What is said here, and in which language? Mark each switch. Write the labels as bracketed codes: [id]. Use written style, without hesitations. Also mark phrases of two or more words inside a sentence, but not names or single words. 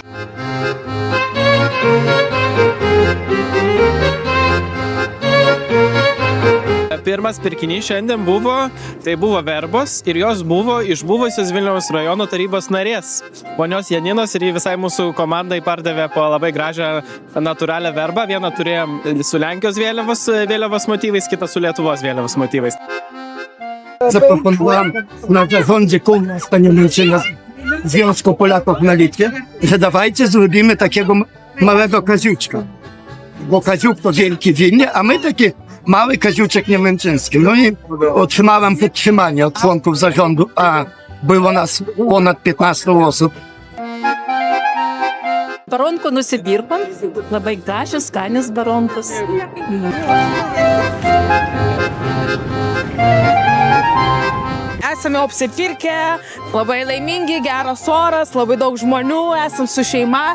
[lt] Pirmas pirkinys šiandien buvo, tai buvo verbos ir jos buvo iš buvusios Vilniaus rajono tarybos narės, ponios Janinos, ir jį visai mūsų komandai pardavė po labai gražią natūralią verbą. Vieną turėjom su Lenkijos vėliavos motyvais, kitą su Lietuvos vėliavos motyvais. [pl] Zaproponowałem na zarządzie kół Staniemczyna Związku Polaków na Litwie, że dawajcie zrobimy takiego małego Kaziuczka. Bo Kaziuk to wielki Wilnie, a my taki mały Kaziuczek niemęczyński. No i otrzymałem podtrzymanie od członków zarządu, a było nas ponad 15 osób. [lt] Baronko nusipirkom, labai gražios, skanios baronkos. Esame apsipirkę, labai laimingi, geras oras, labai daug žmonių, esam su šeima.